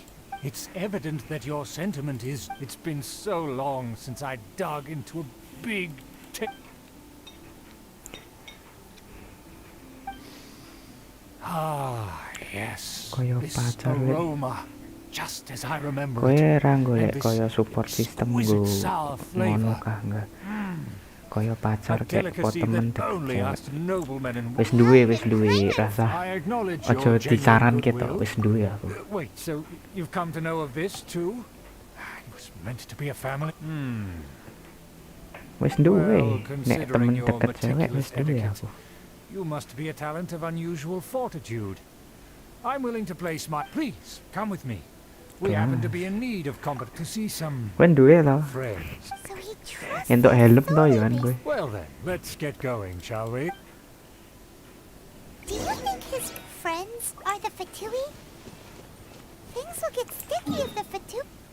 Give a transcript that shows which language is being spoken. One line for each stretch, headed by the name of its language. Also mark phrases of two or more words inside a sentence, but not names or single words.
English: It's evident that your sentiment is... It's been so long since I dug into a big... Ah, yes. This aroma, just as I remember Kowe it.
Javanese: ra golek kaya
English: support system
Javanese: nggo ngono kah enggak? Kaya pacar kayak kok temen deket. Wis duwe rasa. Aja disaran ketok wis duwe aku.
English: Wait, so you've come to know of this too? It was meant to be a family.
Javanese: Wis duwe. Nek temen deket cewek wis duwe aku.
English: You must be a talent of unusual fortitude. I'm willing to place my... Please, come with me. We happen to be in need of combat to see some friends.
Javanese: Entuk helm to ya kan kowe.
English: Well then, let's get going, shall we? Do you think his friends are the Fatui? Things will get sticky if the Fatui...